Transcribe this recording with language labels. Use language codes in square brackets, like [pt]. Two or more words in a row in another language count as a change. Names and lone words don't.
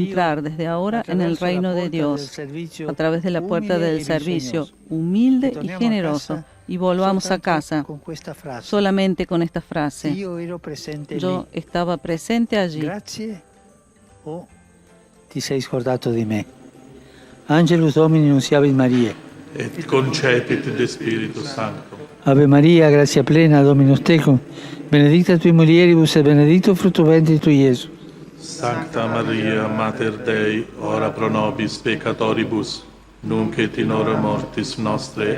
[es] entrar desde ahora en el [it] attraverso la [es] reino de [it] porta del [es] Dios, [it] servizio [es] a través de la puerta [it] umile [es] del [it] e [es] servicio [it] bisognoso. [es] humilde y [it] Torniamo a [es] generoso. [it] casa [es] Y volvamos a [it] soltanto [es] casa [it] con questa frase. [es] solamente con esta frase. [it] Io ero presente [es] Yo [it] lì. [es] estaba presente allí. [it] Grazie o ti sei scordato di me. [la] Angelus Domini nunciavit Maria. Et concepit de Spiritu Sancto. Ave Maria, grazia plena, Dominus tecum, benedicta tui mulieribus et benedictus fructus ventris tui, Iesus. Sancta Maria, Mater Dei, ora pro nobis peccatoribus, nunc et in hora mortis nostre.